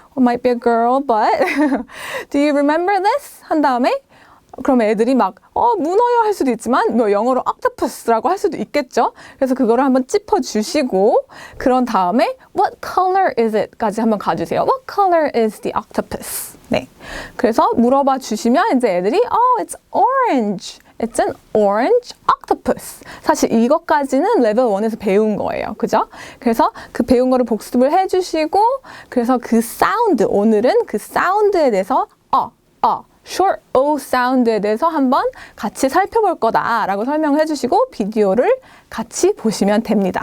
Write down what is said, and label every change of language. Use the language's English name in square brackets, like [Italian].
[English] Or might be a girl, but do you remember this? [Korean] 한 다음에 그럼 애들이 막 문어요 할 수도 있지만 뭐 영어로 octopus라고 할 수도 있겠죠. 그래서 그거를 한번 짚어주시고 그런 다음에 [English] what color is it? [Korean] 까지 한번 가주세요. [English] What color is the octopus? [Korean] 네, 그래서 물어봐 주시면 이제 애들이 [English] it's orange. It's an orange octopus. [Korean] 사실 이것까지는 레벨 1에서 배운 거예요. 그죠? 그래서 그 배운 거를 복습을 해주시고 그래서 그 사운드, 오늘은 그 사운드에 대해서 short O 사운드에 대해서 한번 같이 살펴볼 거다라고 설명을 해주시고 비디오를 같이 보시면 됩니다.